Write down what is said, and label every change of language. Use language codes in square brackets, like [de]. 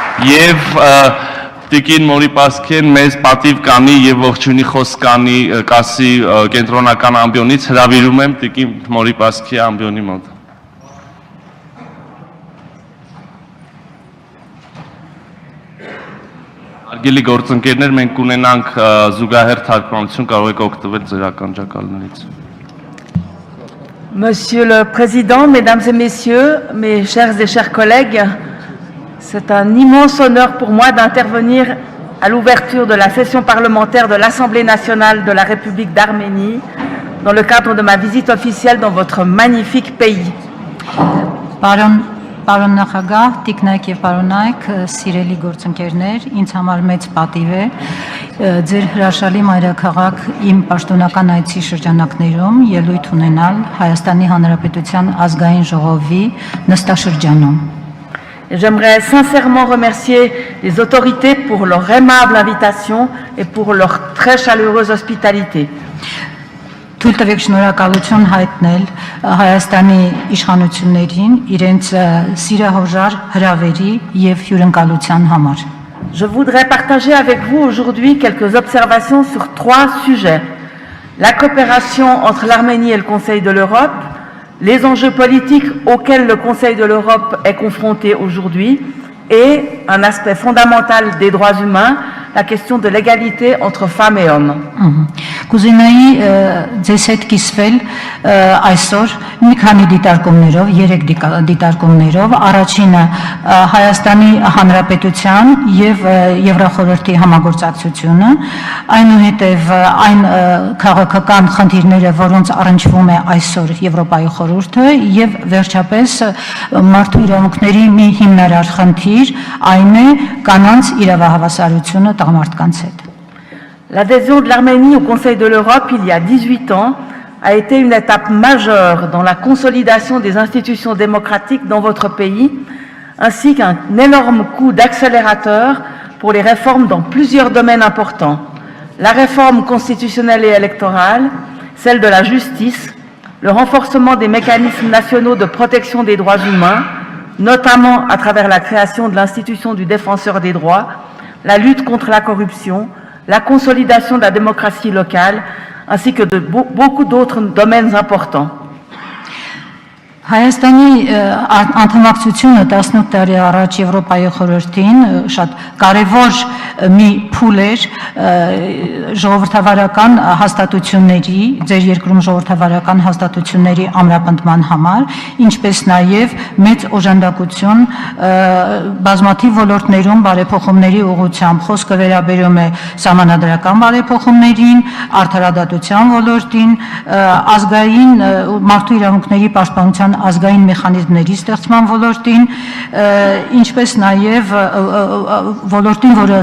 [hy] Եվ տիկին Մորի-Պասքեն մեզ պատիվ կանի եւ ողջունի խոսք կասի կենտրոնական ամբիոնից հրավիրում եմ տիկին Մորի-Պասքեի ամբիոնի մոտ։ Արգելի գործընկերներ, մենք ունենանք զուգահեռ թարգմանություն, կարող եք օգտվել ձեր ականջակալներից։ [fr] Monsieur le Président, Mesdames et Messieurs, mes chers collègues, c'est un immense honneur pour moi d'intervenir à l'ouverture de la session parlementaire de l'Assemblée nationale de la République d'Arménie dans le cadre de ma visite officielle dans votre magnifique pays. [hy] Պարոն նախագահ, տիկնայք եւ պարոնայք, սիրելի գործընկերներ, ինձ համար մեծ պատիվ է ձեր հրաշալի մայրաքաղաք իմ պաշտոնական այցի շրջանակներում ելույթ ունենալ Հայաստանի Հանրապետության ազգային ժողովի նստաշրջանում։ [fr] J'aimerais sincèrement remercier les autorités pour leur aimable invitation et pour leur très chaleureuse hospitalité. [hy] Թույլ տվեք շնորհակալություն հայտնել Հայաստանի իշխանություններին իրենց սիրահորժար հրավերի եւ հյուրընկալության համար։ [fr] Je voudrais partager avec vous aujourd'hui quelques observations sur trois sujets. La coopération entre l'Arménie et le Conseil de l'Europe, les enjeux politiques auxquels le Conseil de l'Europe est confronté aujourd'hui et un aspect fondamental des droits humains, la question de l'égalité entre femmes et hommes. [hy] Կուզենայի ձեզ հետ կիսվել այսօր մի քանի դիտարկումներով, 3 դիտարկումներով, առաջինը Հայաստանի Հանրապետության եւ Եվրախորհրդի համագործակցությունը, այնուհետեւ այն քաղաքական խնդիրները, որոնց առնչվում է այսօր Եվրոպայի խորհուրդը եւ վերջապես մարդու իրավունքների մի հիմնարար խնդիր, այն է կանանց իրավահավասարությունը տղամարդկանց հետ։ [fr] L'adhésion de l'Arménie au Conseil de l'Europe il y a 18 ans a été une étape majeure dans la consolidation des institutions démocratiques dans votre pays, ainsi qu'un énorme coup d'accélérateur pour les réformes dans plusieurs domaines importants. La réforme constitutionnelle et électorale, celle de la justice, le renforcement des mécanismes nationaux de protection des droits humains, notamment à travers la création de l'institution du défenseur des droits, la lutte contre la corruption, la consolidation de la démocratie locale, ainsi que de beaucoup d'autres domaines importants. [hy] Հայաստանի անդամակցությունը 18 տարի առաջ Եվրոպայի խորհրդին շատ կարևոր մի փուլ էր ժողովրդավարական հաստատությունների, ձեր երկրում ժողովրդավարական հաստատությունների ամրապնդման համար, ինչպես նաև մեծ օժանդակություն բազմաթիվ ոլորտներում բարեփոխումների ուղղությամբ, խոսքը վերաբերում է սահմանադրական բարեփոխումներին, արդարադատության ոլորտին, ազգային մարդու իրավունքների պաշտպանության ազգային մեխանիզմների ստեղծման ոլորտին, ինչպես նաև ոլորտին,